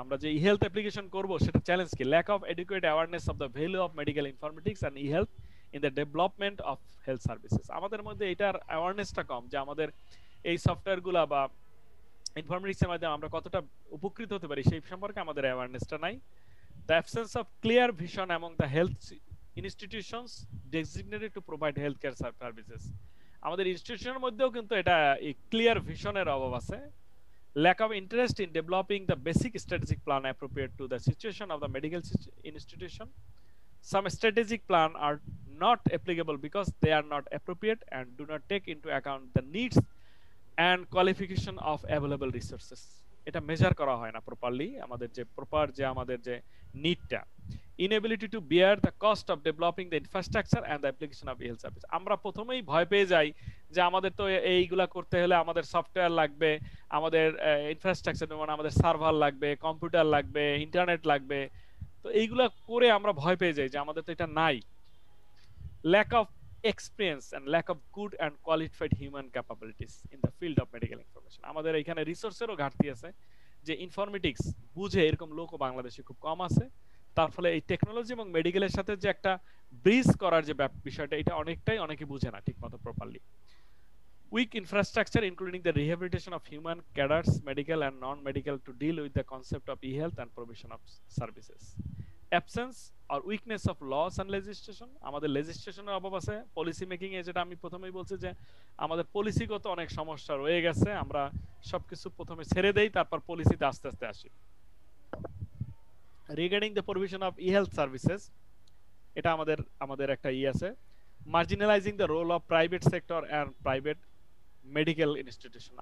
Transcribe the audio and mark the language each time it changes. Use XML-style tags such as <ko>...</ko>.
<bn>আমরা যে ই health application করব সেটা চ্যালেঞ্জ কি?</bn> <en>Lack of educate awareness of the value of medical informatics and e health in the development of health services.</en> <bn>আমাদের মধ্যে এটার অ্যাওয়ারনেসটা কম যে আমাদের এই সফটওয়্যারগুলো বা ইনফরমেটিক্সের মাধ্যমে আমরা কতটা উপকৃত হতে পারি সেই সম্পর্কে আমাদের অ্যাওয়ারনেসটা নাই।</bn> <en>The absence of clear vision among the health institutions designated to provide healthcare services.</en> <bn>আমাদের ইনস্টিটিউশনের মধ্যেও কিন্তু এটা এই ক্লিয়ার ভিশনের অভাব আছে।</bn> <en>Lack of interest in developing the basic strategic plan appropriate to the situation of the medical institution. Some strategic plan are not applicable because they are not appropriate and do not take into account the needs and qualification of available resources.</en> <bn>এটা measure করা হয় না properly, আমাদের যে proper যে আমাদের যে নিডটা।</bn> <en>Inability to bear the cost of developing the infrastructure and the application of health service.</en> <bn>আমরা প্রথমেই ভয় পেয়ে যাই যে আমাদের তো এইগুলা করতে হলে আমাদের সফটওয়্যার লাগবে, আমাদের ইনফ্রাস্ট্রাকচার যেমন আমাদের সার্ভার লাগবে, কম্পিউটার লাগবে, ইন্টারনেট লাগবে। তো এইগুলা করে আমরা ভয় পেয়ে যাই যে আমাদের তো এটা নাই।</bn> <en>Lack of experience and lack of good and qualified human capabilities in the field of medical information.</en> <bn>আমাদের এখানে রিসোর্সেরও ঘাটতি আছে, যে ইনফরমেটিক্স বুঝে এরকম লোকও বাংলাদেশে খুব কম আছে। তার ফলে এই টেকনোলজি এবং মেডিকেলের সাথে যে একটা ব্রিজ করার যে বিষয়টা, এটা অনেকে বুঝে না ঠিকমতো properly.</bn> <en>Weak infrastructure including the rehabilitation of human cadres, medical and non-medical, to deal with the concept of e-health and provision of services. Absence or weakness of laws and legislation.</en> <bn>আমাদের লেজিসলেশনের অভাব আছে পলিসি মেকিং এ, যেটা আমি প্রথমেই বলছি যে আমাদের পলিসিগত অনেক সমস্যা রয়ে গেছে। আমরা সবকিছু প্রথমে ছেড়ে দেই, তারপর পলিসিতে আস্তে আস্তে আসি।</bn> <en>regarding the provision of e health services,</en> <bn>এটা আমাদের একটা আছে,</bn> <en>Marginalising the role of private sector and private medical institution.</en>